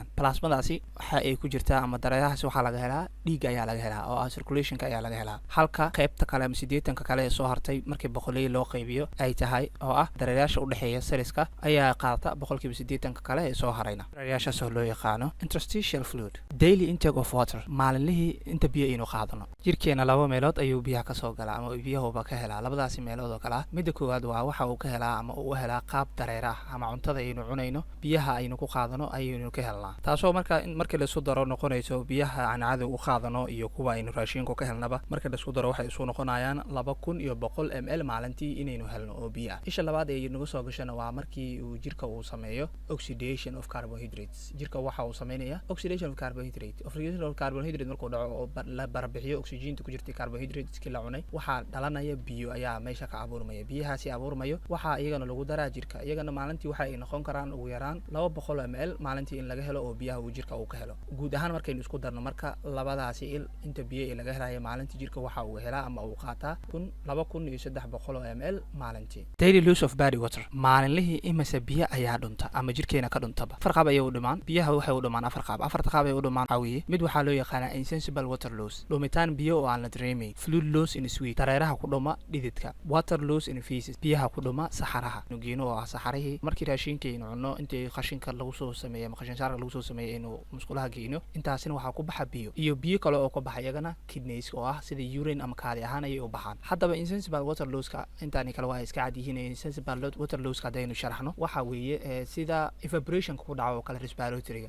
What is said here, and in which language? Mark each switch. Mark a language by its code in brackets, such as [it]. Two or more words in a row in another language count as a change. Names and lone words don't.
[so] plasmadaasi waxa ay ku jirtaa ama dareerahaasi waxa laga helaa dhiig ayaa laga helaa oo circulationka ayaa laga helaa, halka qaybta kale ama 80 kale ee soo hartay markii boqolay loo qaybiyo ay tahay oo ah dareerayaasha u dhaxeeya cellska ayaa qaata boqolkiiba 80 kale ee soo harayna. dareerayaashaas oo loo yaqaano [en] interstitial fluid. daily intake of water, [so] maalinlihii inta biyo aynu qaadano. jirkeena laba meelood ayuu biyaha ka soo galaa ama biyahuba ka helaa. labadaasi meelood oo kala midda koowaad waa waxa uu ka helaa ama uu helaa qaab dareera ah ama cuntada aynu cunayno biyaha aynu ku qaadano aynu ka helnaa, taasoo markii la isku daro noqonayso biyaha aan caadi u qaadano iyo kuwa aynu raashinka ka helnaba markii la isku daro waxay isu noqonayaan 2100 ml maalintii inaynu helno oo biyo ah. isha labaad ee nagu soo gashana waa markii uu jirka uu sameeyo [en] oxidation of carbohydrates. [so] jirka waxa uu sameeyaa [en] oxidation of carbohydrate. oxidation of carbohydrate [so] markuu dhaco oo la barbixiyo oxygen-ta ku jirta carbohydrateska la cunay waxa dhalanaya biyo ayaa meesha ka abuurmaya. biyahaasi abuurmayo waxa iyagana lagu daraa jirka, iyagana maalintii waxa ay noqon karaan ugu yaraan 200 ml maalintii in laga helo oo biyaha uu jirka uu ka helo. guud ahaan markaynu isku darno marka labadaasi inta biyo ee laga helayo maalintii jirka waxa uu helaa ama uu qaataa 2300 ml maalintii. [en] daily loss of body water, [so] maalinlihii imase biyo ayaa dhunta ama jirkeena ka dhuntaba. afar qaab ayay u dhimaan biyaha, waxay u dhimaan afar qaab. afarta qaab ay u dhimaan waxa weeye mid waxaa loo yaqaanaa [en] insensible water loss, [so] dhumitaan biyo oo aan la dareemayn. [en] fluid loss in sweat, [so] dareeraha ku dhuma dhididka. [en] water loss in feces, [so] biyaha ku dhuma saxaraha. nugiino oo ah saxarihii markii raashinka aynu cunno intii qashinka lagu soo sameeyo qashin saarka lagu soo sameeyo inuu musqulaha geeyno, intaasina waxa ku baxa biyo iyo biyo kale oo ka baxa iyagana kidneys oo ah sida urine ama kaadi ahaan ay u baxaan. haddaba [en] insensible water loss-ka [so] intaani kale waa iska cad yihiin. [en] insensible water loss-ka [so] hadaynu sharaxno waxa weeye sida evaporation ku dhaco oo kale respiratory-ga.